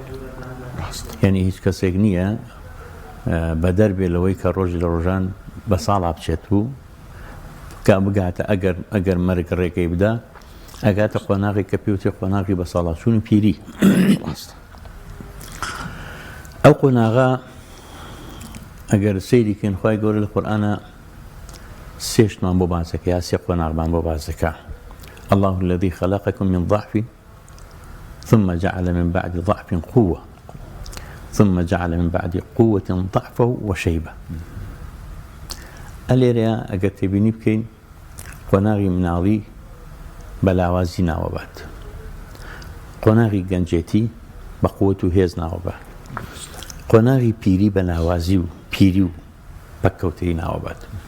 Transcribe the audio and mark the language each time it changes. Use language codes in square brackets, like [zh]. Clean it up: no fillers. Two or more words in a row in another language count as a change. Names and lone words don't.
[ckb] یعنی هیچ کەسێک نییە بە دەربێ لەوەی کە ڕۆژی لە ڕۆژان بە ساڵا بچێت و کە بگاتە ئەگەر مەرگ ڕێگەی بدا ئەگاتە قۆناغی کە پێوتێ قۆناغی بە ساڵاتچوونی پیری. ئەو قۆناغا ئەگەر سەیریکەین خوای گەورە لە قورئانە سێشتمان بۆ باسەکە یا سێ قۆناغمان بۆ باسەکە. [ar] الله الذي خلقكم من ضعف ثم جعل من بعد ضعف قوة ثم جعل من بعد قوة ضعفا وشيبة. [ckb] ئەلێرەیە ئەگەر تێبینی بکەین قۆناغی مناڵی بەلاوازی ناوەبات، قۆناغی گەنجێتی بە قووەت و هێز ناوەبات، قۆناغی پیری بە لاوازی و پیری و پەککەوتەی ناوەبات.